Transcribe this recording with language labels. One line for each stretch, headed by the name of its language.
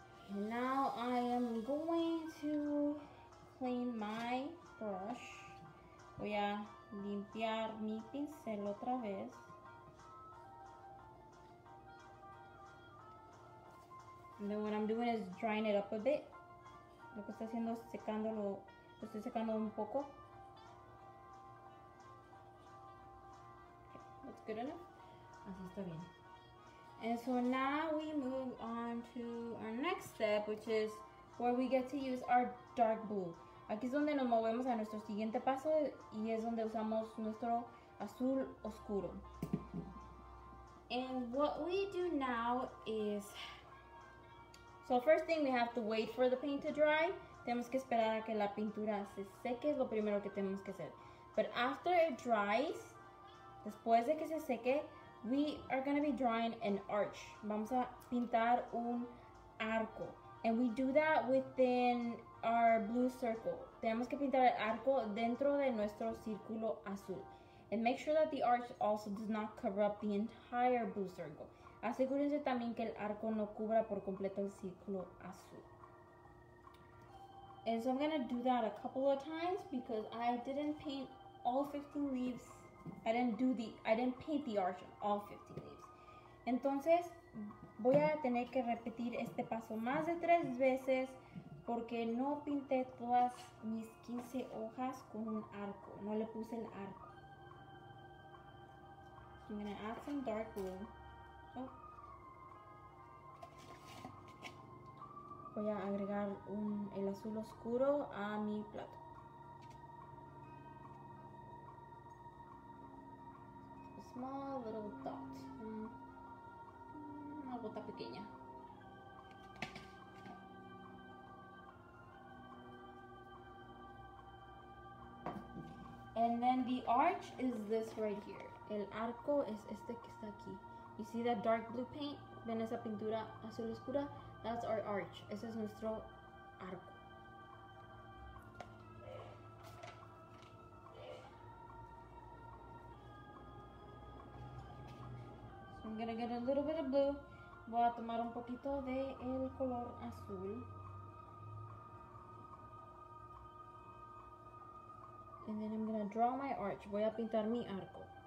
English: And now I am going to clean my brush.
Spanish: Voy a limpiar mi pincel otra vez.
English: And then what I'm doing is drying it up a bit.
Spanish: Lo que estoy haciendo es secándolo, lo estoy secando un poco.
English: Okay, that's good enough.
Spanish: Así está bien.
English: And so now we move on to our next step, which is where we get to use our dark blue.
Spanish: Aquí es donde nos movemos a nuestro siguiente paso y es donde usamos nuestro azul oscuro.
English: And what we do now is, so first thing we have to wait for the paint to dry.
Spanish: Tenemos que esperar a que la pintura se seque, es lo primero que tenemos que hacer.
English: But after it dries,
Spanish: después de que se seque,
English: we are going to be drawing an arch.
Spanish: Vamos a pintar un arco.
English: And we do that within our blue circle.
Spanish: Tenemos que pintar el arco dentro de nuestro círculo azul.
English: And make sure that the arch also does not cover up the entire blue circle.
Spanish: Asegúrense también que el arco no cubra por completo el círculo azul.
English: And so I'm gonna do that a couple of times because I didn't paint all 15 leaves. I didn't paint the arch on all 15 leaves.
Spanish: Entonces voy a tener que repetir este paso más de 3 veces porque no pinté todas mis 15 hojas con un arco. No le puse el arco.
English: I'm gonna add some dark blue. Oh.
Spanish: Voy a agregar el azul oscuro a mi plato.
English: A small little dot.
Spanish: Una gota pequeña.
English: And then the arch is this right here.
Spanish: El arco es este que está aquí.
English: You see that dark blue paint?
Spanish: ¿Ven esa pintura azul oscura?
English: That's our arch.
Spanish: Ese es nuestro arco.
English: So I'm gonna get a little bit of blue.
Spanish: Voy a tomar un poquito de el color azul.
English: And then I'm gonna draw my arch.
Spanish: Voy a pintar mi arco.